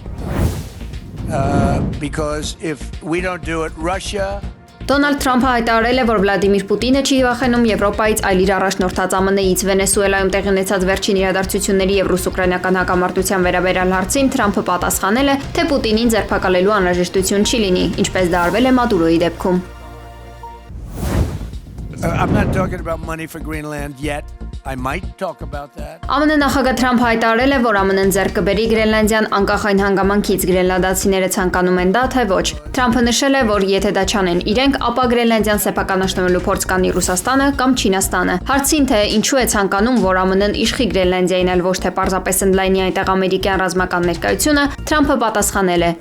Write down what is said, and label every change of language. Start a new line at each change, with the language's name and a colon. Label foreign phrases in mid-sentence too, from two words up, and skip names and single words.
Armenian: Դոնալդ Թրամփը հայտարարել է, որ Վլադիմիր Պուտինը չի վախենում Եվրոպայից, այլ իր առաջնորդած ԱՄՆ-ից։ Վենեսուելայում տեղի ունեցած վերջին իրադարձությունների եւ ռուս-ուկրաինական հակամարտության վերաբերյալ հարցին Թրամփը պատասխանել է, թե Պուտինին ձերբակալելու անհրաժեշտություն չի լինի, ինչպես դա արվել է Մադուրոյի դեպքում։
English: I'm not talking about money for Greenland yet. I might talk about that.
Armenian: ԱՄՆ նախագահ Թրամփը հայտարարել է, որ ԱՄՆ-ն ձեռք կբերի Գրենլանդիան անկախ այն հանգամանքից գրենլանդացիները ցանկանում են դա, թե ոչ։ Թրամփը նշել է, որ եթե դա չանեն իրենք, ապա Գրենլանդիան սեփականաշնորհելու փորձ կանի Ռուսաստանը կամ Չինաստանը։ Հարցին, թե ինչու է ցանկանում, որ ԱՄՆ-ն իշխի Գրենլանդիային, այլ ոչ թե պարզապես ընդլայնի այնտեղ ամերիկյան ռազմական ներկայությունը, Թրամփը պատասխանել է.